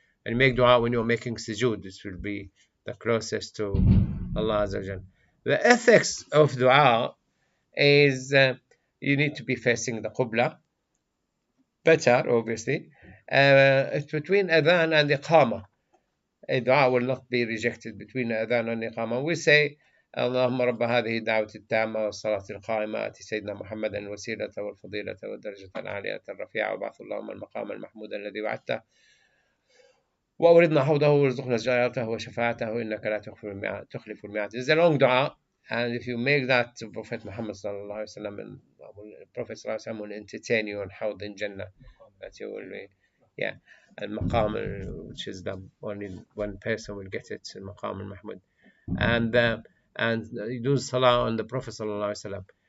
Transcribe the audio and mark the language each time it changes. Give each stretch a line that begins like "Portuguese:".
English: And make dua when you're making sujood. This will be the closest to Allah Azza wa Jal. The ethics of dua is you need to be facing the Qibla. Better, obviously. It's between adhan and iqama. A dua will not be rejected between adhan and iqama. We say
Arabic: اللهم رب هذه الدعوة التامة والصلاة القائمة آت سيدنا محمد الوسيلة والفضيلة والدرجة العالية الرفيعة وبعث اللهم المقام المحمود الذي وعدته وأوردنا حوضه وارزقنا زيارته وشفاعته إنك لا تخلف الميعاد.
English: It's a long dua, and if you make that to Prophet Muhammad sallallahu alaihi wasallam, and Prophet sallallahu alaihi wasallam will entertain you on Hawd in Jannah, that you will be, yeah, and Maqam, which is the only one person will get it, Maqam al-Mahmud, and you do salah on the Prophet sallallahu alaihi wasallam.